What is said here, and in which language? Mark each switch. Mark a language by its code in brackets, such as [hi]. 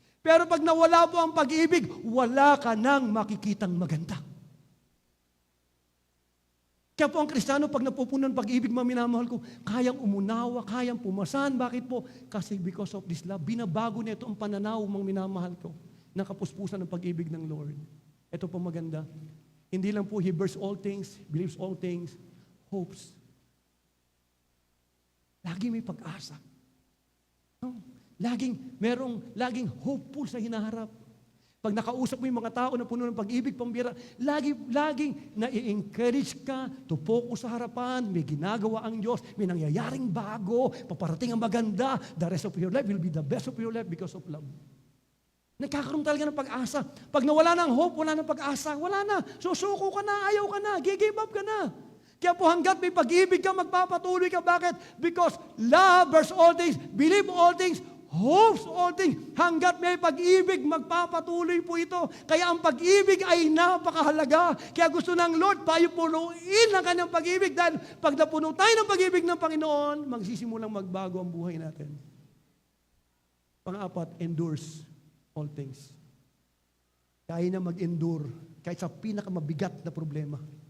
[tl] Pero pag nawala po ang pag-ibig, wala ka nang makikitang maganda. Kaya po ang Kristiyano, pag napupuno ng pag-ibig, mga minamahal ko, kayang umunawa, kayang pumasan. Bakit po? Kasi [en] because of this love, [tl] binabago nito ang pananaw, mga minamahal ko, ng kapuspusan ng pag-ibig ng Lord. Ito po maganda. Hindi lang po [en] He bears all things, believes all things, hopes. [tl] Lagi may pag-asa. No? Laging hopeful sa hinaharap. Pag nakausap mo yung mga tao na puno ng pag-ibig, pambira, laging na-encourage ka to focus sa harapan, may ginagawa ang Diyos, may nangyayaring bago, paparating ang maganda, [en] the rest of your life will be the best of your life because of love. [tl] Nagkakaroon talaga ng pag-asa. Pag nawala ng hope, wala ng pag-asa, wala na. Susuko ka na, ayaw ka na, give up ka na. Kaya po hanggat may pag-ibig ka, magpapatuloy ka. Bakit? [en] Because love bears all things, believe all things, hopes all things. [tl] Hanggat may pag-ibig, magpapatuloy po ito. Kaya ang pag-ibig ay napakahalaga. Kaya gusto ng Lord tayo punuin ang kanyang pag-ibig. Dahil pag napuno tayo ng pag-ibig ng Panginoon, magsisimulang magbago ang buhay natin. Pang-apat, [en] endures all things. [tl] Kaya na mag-endure kahit sa pinakamabigat na problema.